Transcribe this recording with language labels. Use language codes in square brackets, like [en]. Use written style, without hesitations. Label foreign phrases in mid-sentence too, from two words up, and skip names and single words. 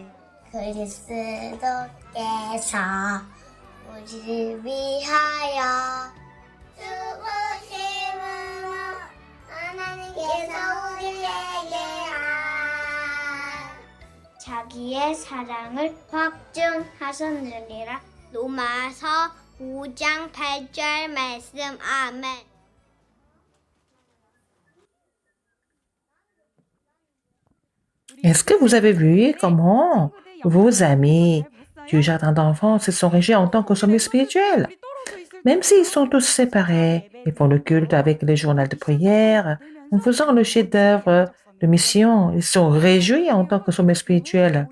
[ko] 그리스도께서 우리를 위하여 죽으심으로 하나님께서 우리에게 자기의 사랑을 확증하셨느니라. 로마서 5장 8절 말씀. 아멘. [fr] Est-ce que vous avez vu comment vos amis du jardin d'enfants se sont réunis en tant que sommet spirituel? Même s'ils sont tous séparés, ils font le culte avec les journaux de prière, en faisant le chef-d'œuvre de mission, ils sont réjouis en tant que sommet spirituel.